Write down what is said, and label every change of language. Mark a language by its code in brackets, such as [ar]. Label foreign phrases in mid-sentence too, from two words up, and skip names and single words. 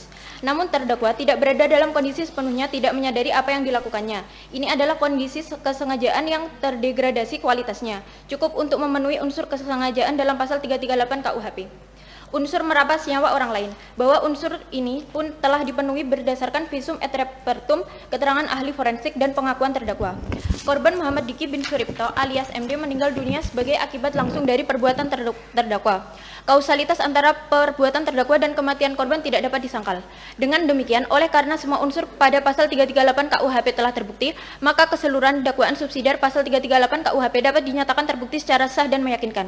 [id] Namun terdakwa tidak berada dalam kondisi sepenuhnya tidak menyadari apa yang dilakukannya. Ini adalah kondisi kesengajaan yang terdegradasi kualitasnya, cukup untuk memenuhi unsur kesengajaan dalam pasal 338 KUHP. Unsur merampas nyawa orang lain, bahwa unsur ini pun telah dipenuhi berdasarkan [la] visum et repertum, [id] keterangan ahli forensik, dan pengakuan terdakwa. Korban Muhammad Diki bin Suripto alias MD meninggal dunia sebagai akibat langsung dari perbuatan terdakwa. Kausalitas antara perbuatan terdakwa dan kematian korban tidak dapat disangkal. Dengan demikian, oleh karena semua unsur pada pasal 338 KUHP telah terbukti, maka keseluruhan dakwaan subsidiar pasal 338 KUHP dapat dinyatakan terbukti secara sah dan meyakinkan.